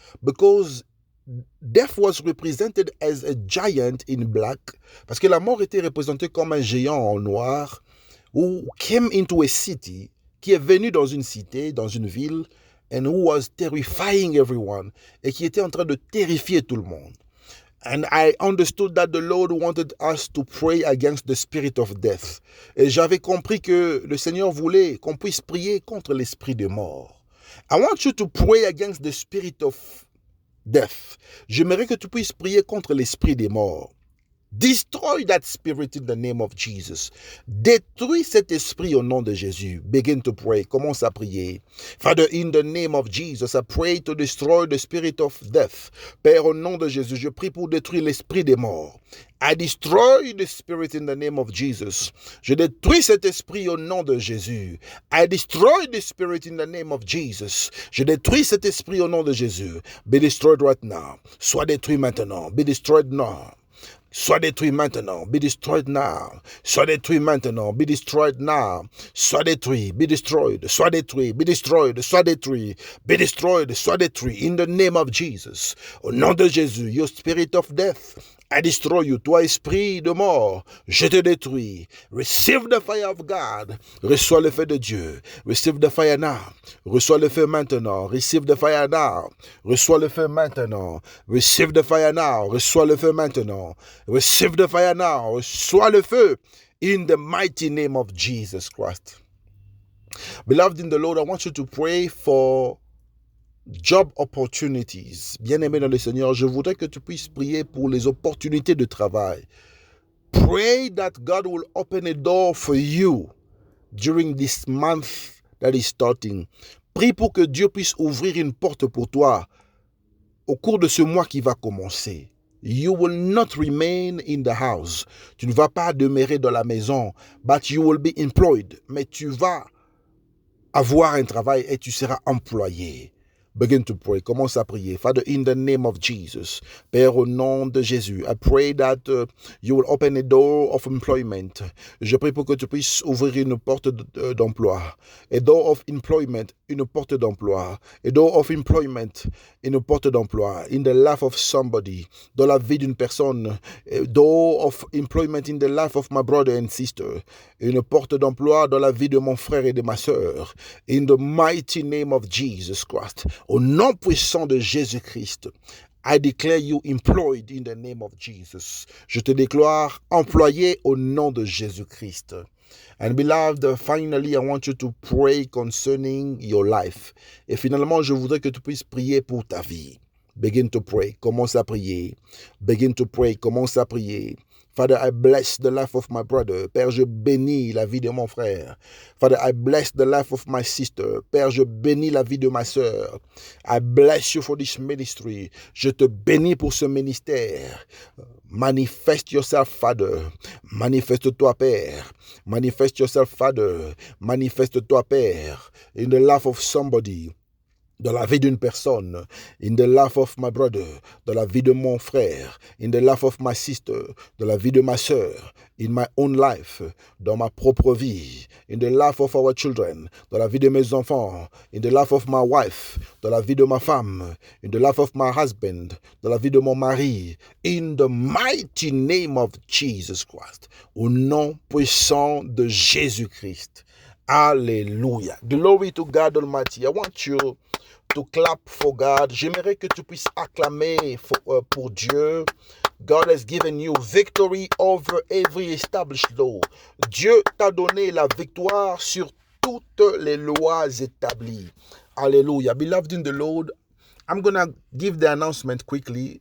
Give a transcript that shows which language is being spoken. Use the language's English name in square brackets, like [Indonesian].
[English] Because death was represented as a giant in black, [French] parce que la mort était représentée comme un géant en noir, [English] who came into a city, [French] qui est venu dans une cité, dans une ville, [English] and who was terrifying everyone, [French] et qui était en train de terrifier tout le monde. [English] And I understood that the Lord wanted us to pray against the spirit of death. [French] Et j'avais compris que le Seigneur voulait qu'on puisse prier contre l'esprit de mort. [English] I want you to pray against the spirit of death. [French] J'aimerais que tu puisses prier contre l'esprit des morts. [English] Destroy that spirit in the name of Jesus. [French] Détruis cet esprit au nom de Jésus. [English] Begin to pray. [French] Commence à prier. [English] Father, in the name of Jesus, I pray to destroy the spirit of death. [French] Père, au nom de Jésus, je prie pour détruire l'esprit des morts. [English] I destroy the spirit in the name of Jesus. [French] Je détruis cet esprit au nom de Jésus. [English] I destroy the spirit in the name of Jesus. [French] Je détruis cet esprit au nom de Jésus. [English] Be destroyed right now. [French] Sois détruit maintenant. [English] Be destroyed now. [French] Sois détruit maintenant, [English] be destroyed now. [French] Sois détruit maintenant, [English] be destroyed now. [French] Sois détruit, [English] be destroyed. [French] Sois détruit, [English] be destroyed. [French] Sois détruit, be destroyed. Sois détruit. [English] In the name of Jesus. [French] Au nom de Jésus, [English] your spirit of death, I destroy you. [French] Toi, esprit de mort, je te détruis. [English] Receive the fire of God. [French] Reçois le feu de Dieu. [English] Receive the fire now. [French] Reçois le feu maintenant. [English] Receive the fire now. [French] Reçois le feu maintenant. [English] Receive the fire now. [French] Reçois le feu maintenant. [English] Receive the fire now. [French] Reçois le feu. [English] In the mighty name of Jesus Christ. Beloved in the Lord, I want you to pray for job opportunities. [French] Bien-aimé dans le Seigneur, je voudrais que tu puisses prier pour les opportunités de travail. [English] Pray that God will open a door for you during this month that is starting. [French] Prie pour que Dieu puisse ouvrir une porte pour toi au cours de ce mois qui va commencer. [English] You will not remain in the house. [French] Tu ne vas pas demeurer dans la maison, [English] but you will be employed. [French] Mais tu vas avoir un travail et tu seras employé. [English] Begin to pray. [French] Commence à prier. [English] Father, in the name of Jesus, [French] Père, au nom de Jésus, [English] I pray that you will open a door of employment. [French] Je prie pour que tu puisses ouvrir une porte d'emploi. [English] A door of employment, [French] une porte d'emploi. [English] A door of employment, [French] une porte d'emploi. [English] In the life of somebody, [French] dans la vie d'une personne. [English] A door of employment in the life of my brother and sister. [French] Une porte d'emploi dans la vie de mon frère et de ma sœur. [English] In the mighty name of Jesus Christ. [French] Au nom puissant de Jésus-Christ, [English] I declare you employed in the name of Jesus. [French] Je te déclare employé au nom de Jésus-Christ. [English] And beloved, finally, I want you to pray concerning your life. [French] Et finalement, je voudrais que tu puisses prier pour ta vie. [English] Begin to pray. [French] Commence à prier. [English] Begin to pray. Commence à prier. Father, I bless the life of my brother. [French] Père, je bénis la vie de mon frère. [English] Father, I bless the life of my sister. [French] Père, je bénis la vie de ma sœur. [English] I bless you for this ministry. [French] Je te bénis pour ce ministère. [English] Manifest yourself, Father. [French] Manifeste-toi, Père. [English] Manifest yourself, Father. [French] Manifeste-toi, Père. [English] In the life of somebody. [French] Dans la vie d'une personne, [English] in the life of my brother, [French] dans la vie de mon frère, [English] in the life of my sister, [French] dans la vie de ma sœur, [English] in my own life, [French] dans ma propre vie, [English] in the life of our children, [French] dans la vie de mes enfants, [English] in the life of my wife, [French] dans la vie de ma femme, [English] in the life of my husband, [French] dans la vie de mon mari, [English] in the mighty name of Jesus Christ, [French] au nom puissant de Jésus-Christ. [English] Alléluia. Glory to God Almighty. I want you to clap for God. [French] J'aimerais que tu puisses acclamer pour Dieu. [English] God has given you victory over every established law. [French] Dieu t'a donné la victoire sur toutes les lois établies. Alléluia. [English] Beloved in the Lord, I'm going to give the announcement quickly.